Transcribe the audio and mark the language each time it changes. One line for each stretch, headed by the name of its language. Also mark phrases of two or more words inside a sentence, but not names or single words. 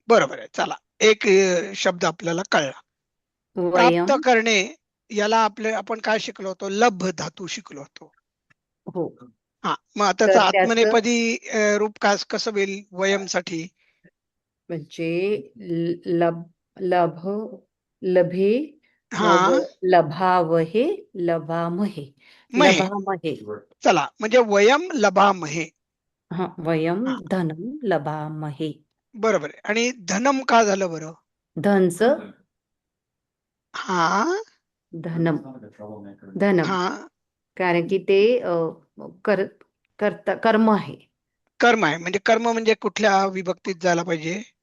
Marathi: चला, एक शब्द आपल्याला कळला. वयम प्राप्त करणे याला आपण काय शिकलो होतो? लभ धातू शिकलो होतो. हो. हा, मग त्याचं तर त्याचं आत्मनेपदी रूप कसं होईल वयमसाठी?
Sanskrit: म्हणजे लब लभ लभे
Marathi: हा,
Sanskrit: लभावहे लभामहे महे. लभामहे.
Marathi: चला, म्हणजे
Sanskrit: वयम लभामहे.
Marathi: हा, वयम हा,
Sanskrit: धनम लभामहे.
Marathi: बरोबर आहे. आणि धनम का झालं बरं? धनच हा धनम धनम हा, कारण की ते कर्म आहे. कर्म आहे. म्हणजे कर्म म्हणजे कुठल्या विभक्तीत जायला पाहिजे?